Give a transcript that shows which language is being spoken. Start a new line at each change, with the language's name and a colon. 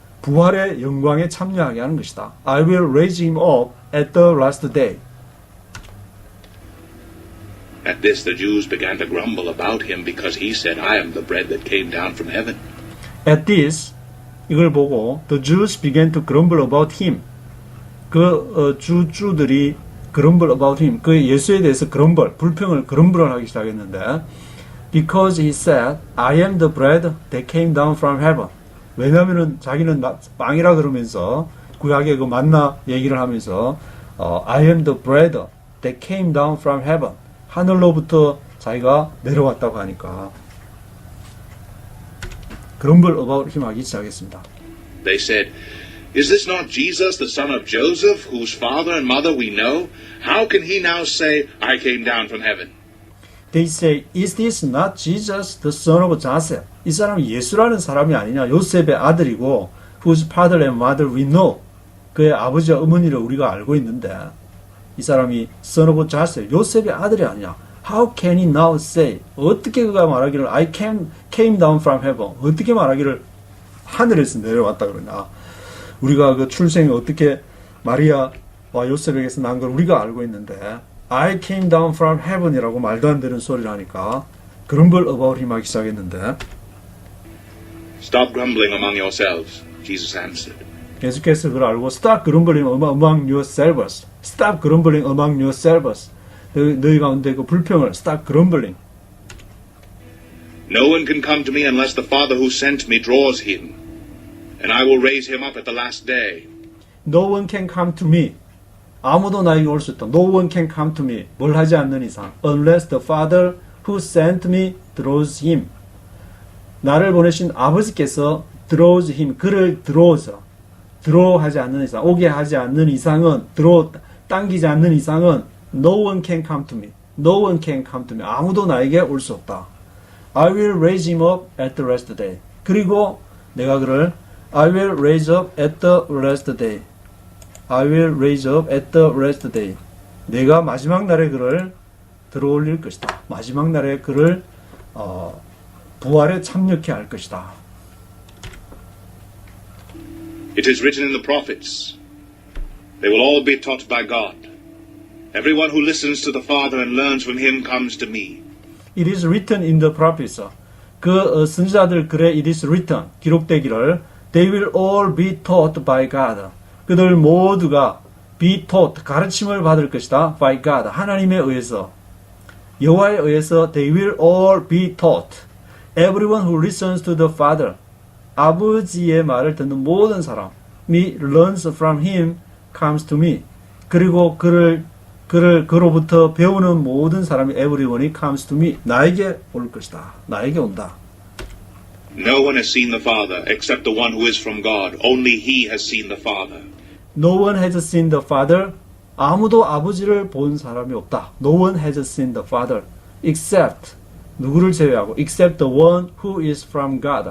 Korean: 부활의 영광에 참여하게 하는 것이다.
English: I will raise him up at the last day. At this the Jews began to grumble about him because he said, I am the bread that came down from heaven. At this,
Korean: 이걸 보고
English: the Jews began to grumble about him.
Korean: 주들이
English: grumble about him.
Korean: 그 예수에 대해서 불평을 하기 시작했는데
English: because he said, I am the bread that came down from heaven.
Korean: 왜냐하면은 자기는 빵이라 그러면서 구약의 그 만나 얘기를 하면서
English: I am the bread that came down from heaven.
Korean: 하늘로부터 자기가 내려왔다고 하니까
English: grumble about him
Korean: 하기 시작했습니다.
English: They said, Is this not Jesus, the son of Joseph, whose father and mother we know? How can he now say, I came down from heaven? They say, Is this not Jesus, the son of Joseph?
Korean: 이 사람이 예수라는 사람이 아니냐? 요셉의 아들이고,
English: whose father and mother we know.
Korean: 그의 아버지와 어머니를 우리가 알고 있는데, 이 사람이
English: son of Joseph,
Korean: 요셉의 아들이 아니냐?
English: How can he now say?
Korean: 어떻게 그가 말하기를
English: I came down from heaven?
Korean: 어떻게 말하기를 하늘에서 내려왔다 그러냐? 우리가 그 출생이 어떻게 마리아와 요셉에게서 난 걸 우리가 알고 있는데
English: I came down from heaven
Korean: 이라고 말도 안 되는 소리를 하니까
English: grumble about him
Korean: 하기 시작했는데
English: Stop grumbling among yourselves, Jesus answered.
Korean: 예수께서 그걸 알고
English: Stop grumbling among yourselves. Stop grumbling among yourselves.
Korean: 너희 가운데 그 불평을
English: Stop grumbling. No one can come to me unless the Father who sent me draws him, and I will raise him up at the last day. No one can come to me.
Korean: 아무도 나에게 올 수 있다.
English: No one can come to me.
Korean: 뭘 하지 않는 이상.
English: Unless the Father who sent me draws him.
Korean: 나를 보내신 아버지께서
English: draws him.
Korean: 그를 draw 하지 않는 이상. 오게 하지 않는 이상은 당기지 않는 이상은
English: No one can come to me. No one can come to me.
Korean: 아무도 나에게 올 수 없다.
English: I will raise him up at the last day.
Korean: 그리고 내가 그를
English: I will raise up at the last day. I will raise up at the last day.
Korean: 내가 마지막 날에 그를 들어올릴 것이다. 마지막 날에 그를 부활에 참여케 할 것이다.
English: It is written in the prophets. They will all be taught by God. Everyone who listens to the Father and learns from him comes to me. It is written in the prophets.
Korean: 그 선지자들 글에
English: it is written
Korean: 기록되기를
English: They will all be taught by God.
Korean: 그들 모두가
English: be taught
Korean: 가르침을 받을 것이다.
English: by God
Korean: 하나님에 의해서 여호와에 의해서
English: they will all be taught. Everyone who listens to the Father
Korean: 아버지의 말을 듣는 모든 사람이
English: learns from him comes to me.
Korean: 그리고 그로부터 배우는 모든 사람이
English: everyone comes to me.
Korean: 나에게 올 것이다. 나에게 온다.
English: No one has seen the Father except the one who is from God. Only he has seen the Father. No one has seen the Father.
Korean: 아무도 아버지를 본 사람이 없다.
English: No one has seen the Father except
Korean: 누구를 제외하고
English: except the one who is from God.